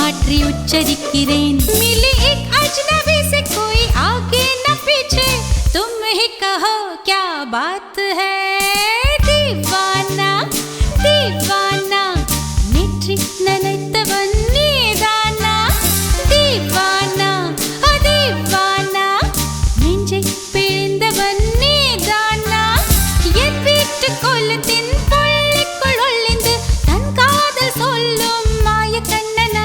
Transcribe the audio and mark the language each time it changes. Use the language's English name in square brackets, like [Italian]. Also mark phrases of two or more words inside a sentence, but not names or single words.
[Tamil] மாற்றி உச்சரிக்கிறேன். [Hindi] मिली एक अजनबी से कोई आगे न पीछे, तुम ही कहो क्या बात है. दीवाना दीवाना [Tamil] नेற்றி நினைத்தவன் நீதானா. [Hindi] दीवाना ओ दीवाना [Tamil] நெஞ்சை பிழிந்தவன் நீதானா. என் வீட்டு கோலத்தின் பள்ளிக்குள் ஒளிந்து தன் காதல் சொல்லும் மாய கண்ணனா.